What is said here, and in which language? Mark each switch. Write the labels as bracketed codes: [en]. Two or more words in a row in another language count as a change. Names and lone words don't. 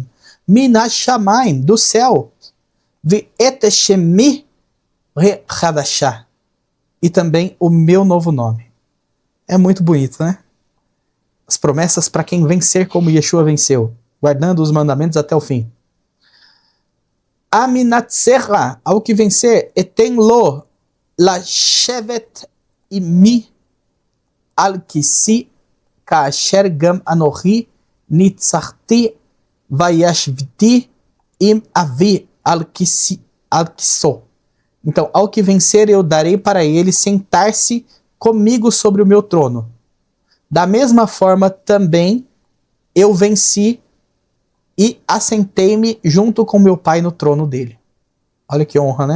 [pt] Minashamayim, do céu. [he] ואת שמי חדשה, [pt] e também o meu novo nome. É muito bonito, né? As promessas para quem vencer como Yeshua venceu, guardando os mandamentos até o fim. Aminatserra, ao que vencer, [he] אתן לו לשבת עמי על כסאי כאשר גם אנכי נצחתי ואשב עם אבי על כסאו. [pt] Então, ao que vencer, eu darei para ele sentar-se comigo sobre o meu trono. Da mesma forma, também, eu venci e assentei-me junto com meu pai no trono dele. Olha que honra, né?